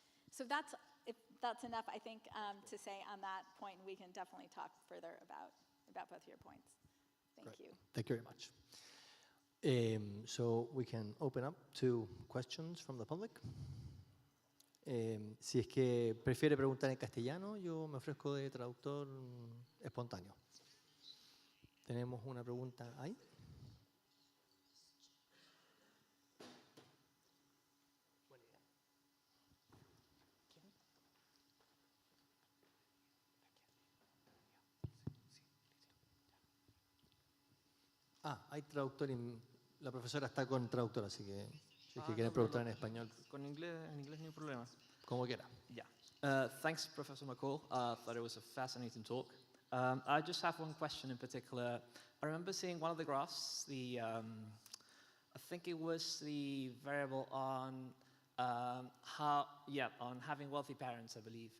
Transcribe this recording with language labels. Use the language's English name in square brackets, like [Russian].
[English] So if that's enough, I think, to say on that point. We can definitely talk further about both of your points. Thank you. Thank you very much. So we can open up to questions from the public. [Spanish] Si es que prefiere preguntar en castellano, yo me ofrezco de traductor espontáneo. Tenemos una pregunta ahí. Hay traductor, la profesora está con traductor, así que si es que quieren preguntar en español. En inglés ni un problema. Como quiera. [English] Yeah. Thanks, Professor McCall. Thought it was a fascinating talk. I just have one question in particular. I remember seeing one of the graphs, I think it was the variable on on having wealthy parents, I believe.